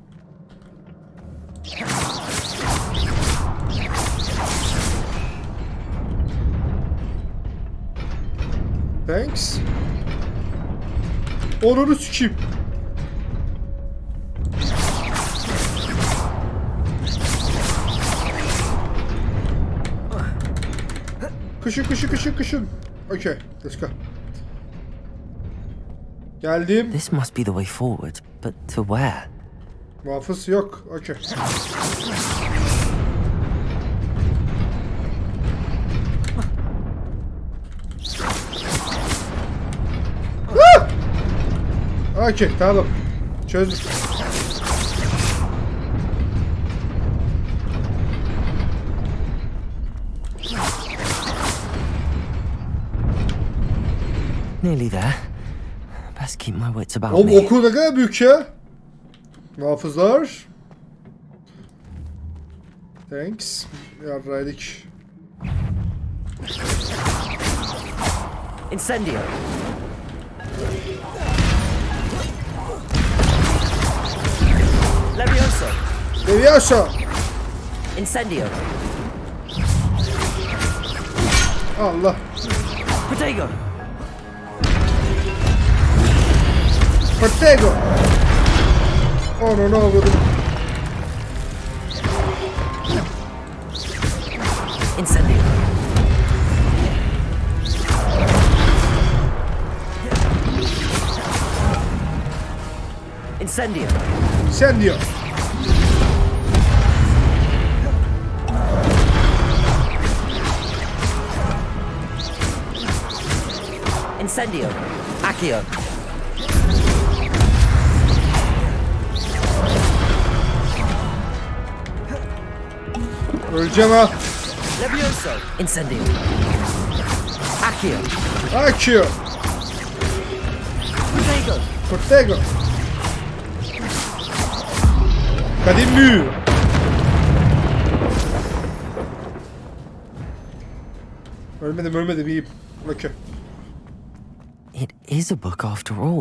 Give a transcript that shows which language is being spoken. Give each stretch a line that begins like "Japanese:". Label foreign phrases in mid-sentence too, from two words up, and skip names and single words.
English: Thanks.
Turkish: Onunu sikeyim. Kışın.
English: Okay, let's go. Geldim. This must be the way forward, but to where?
Turkish: Muhafız yok.
English: Okay. Okay,
Turkish: tamam. Çözdük.
English: Nearly there. Best keep my wits about
Turkish: Oğlum
English: me.
Turkish: okul ne kadar büyük ya. Muhafızlar.
English: Thanks.
Turkish: Yarraydık. Incendio. Levioso. Levioso. Incendio. Allah. Potato. Protego. Onu ne oldu? Incendio. Incendio. Incendio. Incendio. Accio. Öleceğim ha. Levioso. Incendio. Accio. Accio. Potato. Protego. Kadim büyü. Ölmedim iyiyim. Okay.
English: It is a book after all.